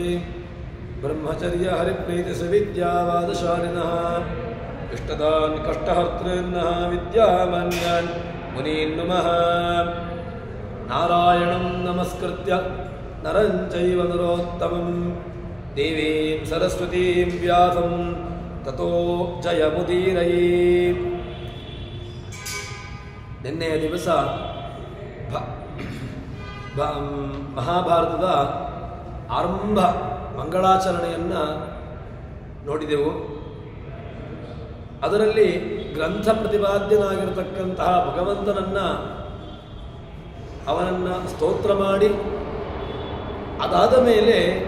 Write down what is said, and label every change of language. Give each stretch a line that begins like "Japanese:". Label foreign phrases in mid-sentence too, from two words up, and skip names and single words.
Sanskrit: ब्रह्मचर्य हरिप्रीतिसुविद्यावादशालिनः इष्टदान् कष्टहर्तॄन्नः विद्यामान्यान् मुनीन् नुमः. नारायणं नमस्कृत्य नरं चैव नरोत्तमं देवीं सरस्वतीं व्यासं ततो जयमुदीरये.
Kannada: ನಿನ್ನೆಯ ದಿವಸ ಮಹಾಭಾರತದ ಆರಂಭ ಮಂಗಳಾಚರಣೆಯನ್ನು ನೋಡಿದೆವು. ಅದರಲ್ಲಿ ಗ್ರಂಥ ಪ್ರತಿಪಾದ್ಯನಾಗಿರತಕ್ಕಂತಹ ಭಗವಂತನನ್ನು ಅವನನ್ನು ಸ್ತೋತ್ರ ಮಾಡಿ ಅದಾದ ಮೇಲೆ